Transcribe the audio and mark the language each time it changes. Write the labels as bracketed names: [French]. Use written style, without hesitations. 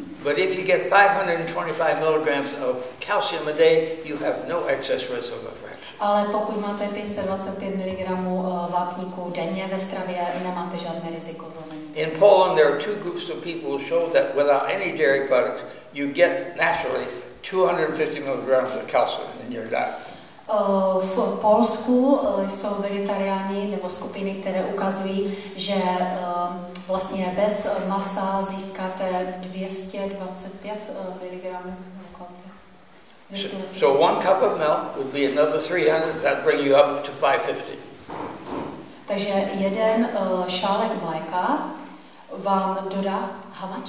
[English] But if you get 525 milligrams of calcium a day, you have no excess risk of a fracture. [Czech] Ale pokud máte 525 mg vápníku denně ve stravě, nemáte žádné riziko zlomenin. [English] In Poland, there are two groups of people who show that without any dairy products, you get naturally 250 milligrams of calcium in your diet. [Czech] V Polsku jsou vegetariáni nebo skupiny, které ukazují, že vlastně bez masa získáte 225 mg kalcia. [English] So one cup of milk would be another 300, that bring you up to 550. [Czech] Takže jeden šálek mléka vám dodá [English] how much?